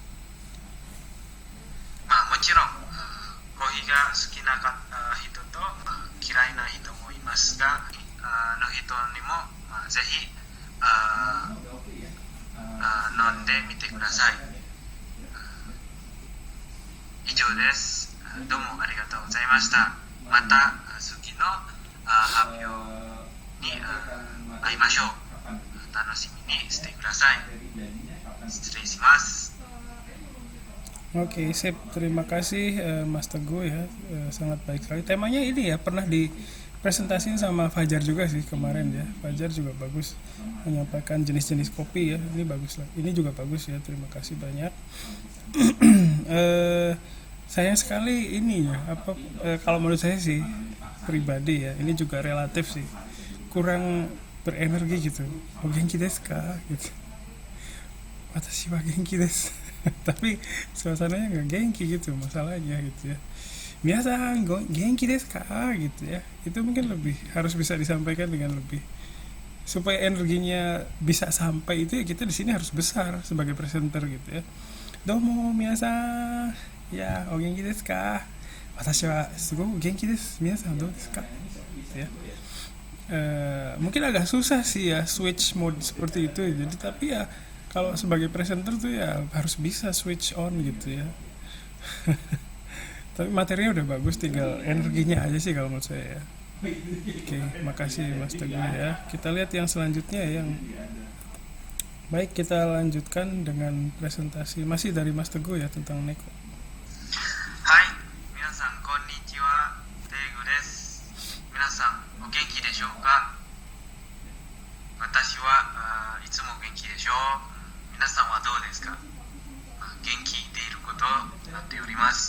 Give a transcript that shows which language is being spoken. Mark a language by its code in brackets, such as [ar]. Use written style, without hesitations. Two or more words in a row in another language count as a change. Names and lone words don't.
[ja] もちろんコーヒーが好きな人と嫌いな人もいますが、の人にもぜひ飲んでみてください。以上です。どうもありがとうございました。また次の発表に会いましょう。楽しみにしてください。失礼します。 [id] Oke, sip. Terima kasih Mas Teguh ya. Sangat baik sekali. Temanya ini ya pernah dipresentasiin sama Fajar juga sih kemarin ya. Fajar juga bagus menyampaikan jenis-jenis kopi ya. Ini bagus lah. Ini juga bagus ya. Terima kasih banyak. Sayang sekali ini ya. Kalau menurut saya sih pribadi ya, ini juga relatif sih. Kurang berenergi gitu. [ja] お元気ですか? [id] Gitu. [ja] 私は元気です. [id] Tapi suasananya nggak genki gitu masalahnya gitu ya. Biasa [ja] 元気ですか [id] gitu ya. Itu mungkin lebih harus bisa disampaikan dengan lebih, supaya energinya bisa sampai itu ya, kita di sini harus besar sebagai presenter gitu ya. [ja] どうも皆さん、やお元気ですか? 私はすごう元気です。皆さんどうですか? [id] Gitu ya. Mungkin agak susah sih ya [en] switch mode [id] seperti itu. Jadi tapi ya kalau sebagai presenter tuh ya harus bisa [en] switch on [id] gitu ya. Tapi materinya udah bagus, tinggal energinya aja sih kalau menurut saya ya. Oke, makasih Mas Teguh ya. Kita lihat yang selanjutnya yang baik, kita lanjutkan dengan presentasi masih dari Mas Teguh ya tentang Neko. [ja] はい、皆さんこんにちは、テイグです。皆さんお元気でしょうか？私はいつも元気でしょう。皆さんはどうですか？元気でいることになっております。